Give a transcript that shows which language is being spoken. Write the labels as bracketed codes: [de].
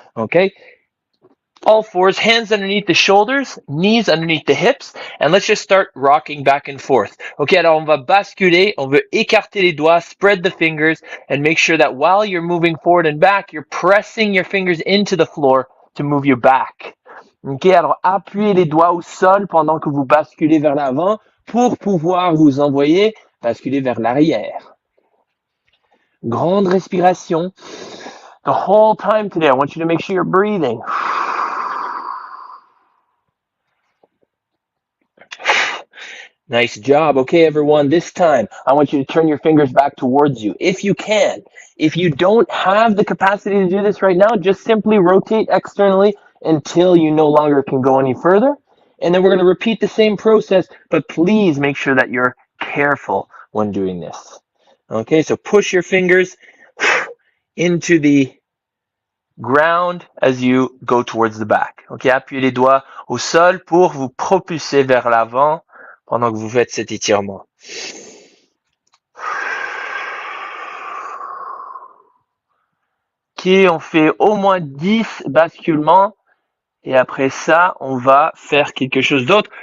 [en] Okay, all fours, hands underneath the shoulders, knees underneath the hips, and let's just start rocking back and forth. Okay, [fr] alors on va basculer, on veut écarter les doigts, [en] spread the fingers, and make sure that while you're moving forward and back, you're pressing your fingers into the floor to move you back. [fr] Ok, alors appuyez les doigts au sol pendant que vous basculez vers l'avant pour pouvoir vous envoyer basculer vers l'arrière. Grande respiration. [en] The whole time today, I want you to make sure you're breathing. Nice job. Okay, everyone, this time, I want you to turn your fingers back towards you, if you can. If you don't have the capacity to do this right now, just simply rotate externally until you no longer can go any further. And then we're going to repeat the same process, but please make sure that you're careful when doing this. Okay, so push your fingers into the ground as you go towards the back. [fr] Ok, appuyez les doigts au sol pour vous propulser vers l'avant pendant que vous faites cet étirement. Ok, on fait au moins 10 basculements. Et après ça, on va faire quelque chose d'autre.